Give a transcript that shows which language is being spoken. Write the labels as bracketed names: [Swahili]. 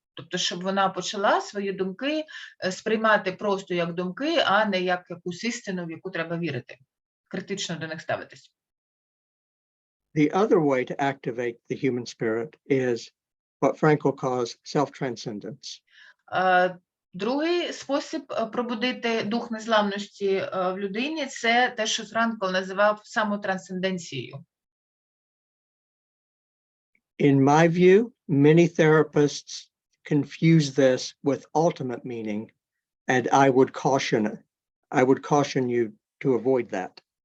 [Ukrainian] Тобто, щоб вона почала свої думки сприймати просто як думки, а не як якусь істину, в яку треба вірити. Критично до них ставитись. [English] The other way to activate the human spirit is what Frankl calls self-transcendence. [Ukrainian] Другий спосіб пробудити дух незламності в людині – це те, що Франкл називав самотрансценденцією. [English] In my view, many therapists confuse this with ultimate meaning, and I would caution you to avoid that.